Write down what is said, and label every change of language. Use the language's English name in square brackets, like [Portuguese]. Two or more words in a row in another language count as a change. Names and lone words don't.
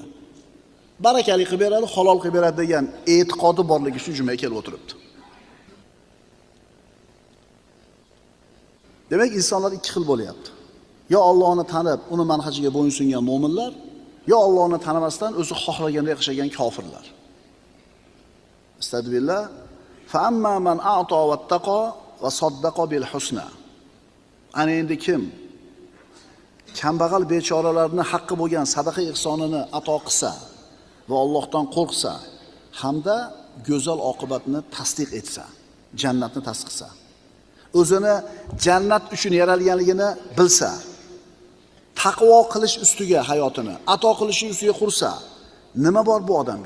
[Uzbek] Barakali qilib beradi, halol qilib beradi degan e'tiqodi borligi uchun jumaga kelib o'tiribdi. Demak, insonlar ikki xil bo'lyapti. Yo Allohni tanib, uni manhajiga bo'ysungan mu'minlar, yo Allohni tanimasdan o'zi xohlaganda yashagan kofirlar. Astagfirullah. [Arabic] فأما من أعطى واتقى وصدق بالحسنى. [Uzbek] Ana endi kim kambag'al bechoralarning haqqi bo'lgan sadaqa ihsonini ato qilsa va Allohdan qo'rqsa hamda go'zal oqibatni tasdiq etsa, jannatni tasdiqsa, o'zini jannat uchun yaralganligini bilsa, taqvo qilish ustiga hayotini, ato qilish ustiga qursa, nima bor bu odamga?